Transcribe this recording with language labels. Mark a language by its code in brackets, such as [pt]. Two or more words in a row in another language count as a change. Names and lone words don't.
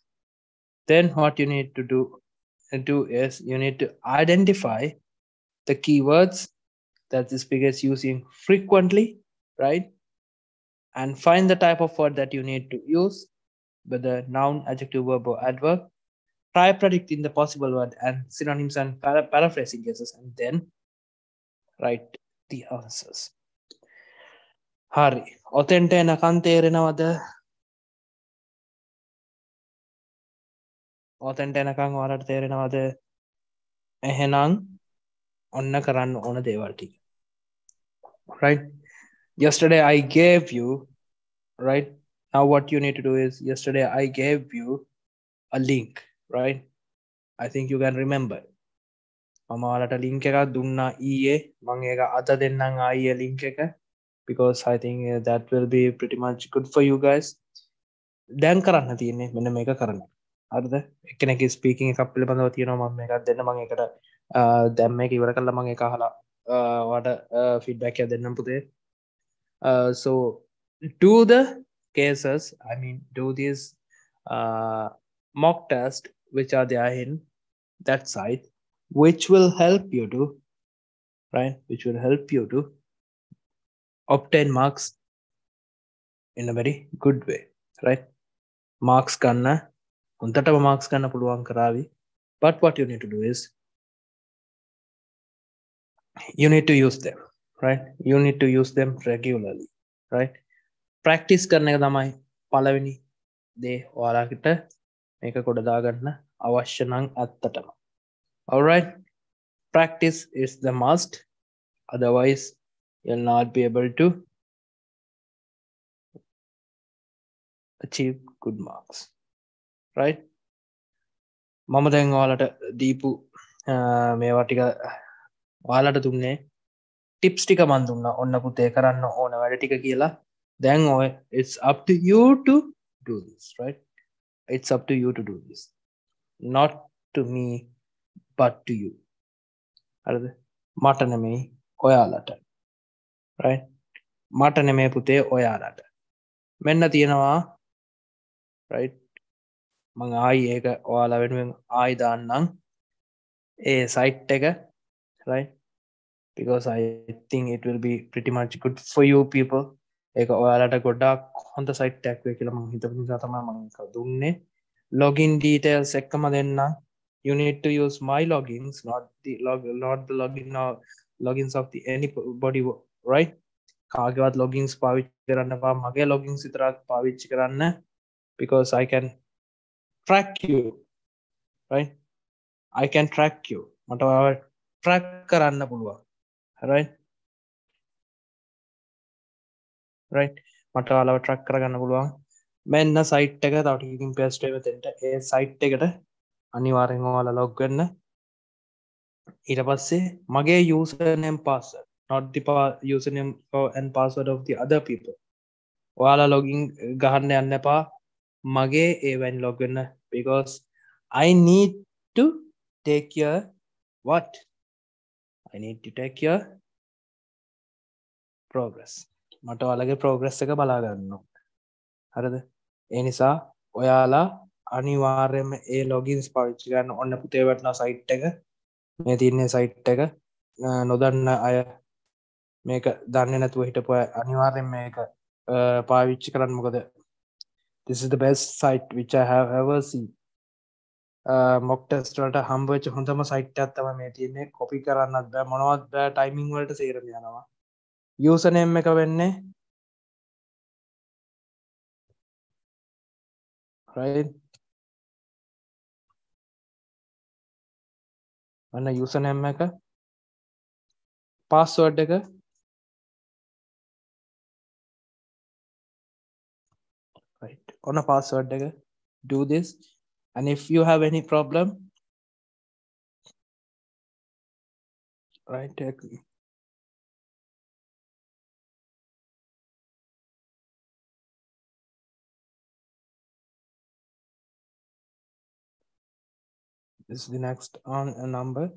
[en] Then what you need to do is you need to identify the keywords that the speaker is using frequently, right? And find the type of word that you need to use, whether noun, adjective, verb, or adverb. Try predicting the possible word and synonyms and paraphrasing cases, and then write the answers. [si] Hari. ඔතෙන්ට එනකන් තේරෙනවද? ඔතෙන්ට එනකන් ඔයාලට තේරෙනවද? එහෙනම් ඔන්න කරන්න ඕන දේවල් ටික. [en] Right? Yesterday I gave you, right? Now what you need to do is, yesterday I gave you a link, right? I think you can remember. [si] මම ඔයාලට link එකක් දුන්නා ඊයේ. මම ඒක අද දෙන්නම් ආයේ link එක, [en] because I think that will be pretty much good for you guys. [si] දැන් කරන්න තියෙන්නේ මෙන්න මේක කරන්න. හරිද? එක්කෙනෙක් ස්පීකින් එකක් පිළිබඳව තියෙනවා, මම මේකක් දෙන්න. මම ඒකට දැන් මේක ඉවර කළා මම ඒක අහලා ඔයාලට feedback එකක් දෙන්නම් පුතේ. [en] So do the cases, I mean do these mock tests which are there in that site, which will help you to, right, which will help you to obtain marks in a very good way, right? [si] Marks kanna හොඳටම marks ගන්න පුළුවන් කරાવી. [en] But what you need to do is you need to use them, right? You need to use them regularly, right? [si] Practice කරන එක තමයි පළවෙනි දේ. ඔයාලට මේක කොට දාගන්න අවශ්‍ය නම් ඇත්තටම. [en] All right, practice is the must, otherwise you'll not be able to achieve good marks, right? [si] මම දැන් ඔයාලට දීපු මේවා ටික ඔයාලට දුන්නේ ටිප්ස් ටික මන් දුන්නා. ඔන්න පුතේ කරන්න ඕන වැඩ ටික කියලා. දැන් ඔය [en] it's up to you to do this, right? It's up to you to do this, not to me but to you. [si] හරිද? මට නෙමෙයි ඔයාලට, right? මට නෙමෙයි පුතේ ඔයාලට. මෙන්න තියෙනවා, right? මම ආයි ඒක ඔයාලා වෙනුවෙන් ආයි දාන්නම් ඒ site එක, [en] right? Because I think it will be pretty much good for you people. [si] ඒක ඔයාලට ගොඩාක් හොඳ site එකක් වෙයි කියලා මම හිතපු නිසා තමයි මම ඒක දුන්නේ. [en] Login details [si] එක්කම දෙන්නම්. [en] You need to use my logins, not the logins of the anybody, right? [si] කාගේවත් logins පාවිච්චි කරන්න එපා. මගේ logins විතරක් පාවිච්චි කරන්න, [en] because I can track you, right? I can track you. [si] මට ඔයාව track කරන්න පුළුවන්, right? right? මට ඔයාලව track කරගන්න පුළුවන්. මෙන්න site එක තව ටිකකින් paste වෙ මෙතෙන්ට. ඒ site එකට අනිවාර්යෙන් ඔයාලා log වෙන්න. ඊට පස්සේ මගේ [en] username password, not the username and password of the other people. [si] ඔයාලා login ගහන්න යන්න එපා. මගේ ඒවෙන් log වෙන්න, [en] because I need to take your what? I need to take your progress. [si] මට ඔයාලගේ progress එක බලා ගන්න ඕන. හරිද? ඒ නිසා ඔයාලා අනිවාර්යයෙන්ම ඒ logins පාවිච්චි කරන්න. ඔන්න පුතේ වටන site එක. මේ තියෙන site එක. නොදන්න අය මේක දන්නේ නැතුව හිටපු අය අනිවාර්යෙන් මේක පාවිච්චි කරන්න. [en] මොකද this is the best site which I have ever seen. mock test [si] වලට හම්බ වෙච්ච හොඳම site එකක් තමයි මේ තියෙන්නේ. copy කරන්නත් බෑ, මොනවත් බෑ, timing වලට සේරම යනවා. username එක වෙන්නේ, right? අන්න username එක, password එක, [en] right? on a password එක. Do this, and if you have any problem, right, this is the next on a number.